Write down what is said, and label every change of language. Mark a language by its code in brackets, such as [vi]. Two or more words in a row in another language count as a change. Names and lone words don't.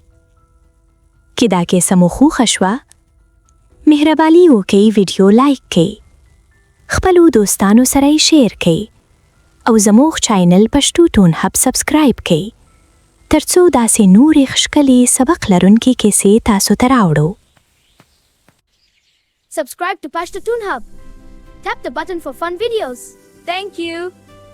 [ps] که دا کیسه مو خوښه شوه، مهرباني وکړئ ویډیو لایک کړئ، خپلو دوستانو سره یې شیر کړئ او زموږ چینل پښتو ټون هب سبسکرایب کړئ ترڅو داسې نورې ښکلې سبق لرونکې کیسې تاسو ته راوړو. [en] Subscribe to Pashto Toon Hub. Tap the button for fun videos. Thank you.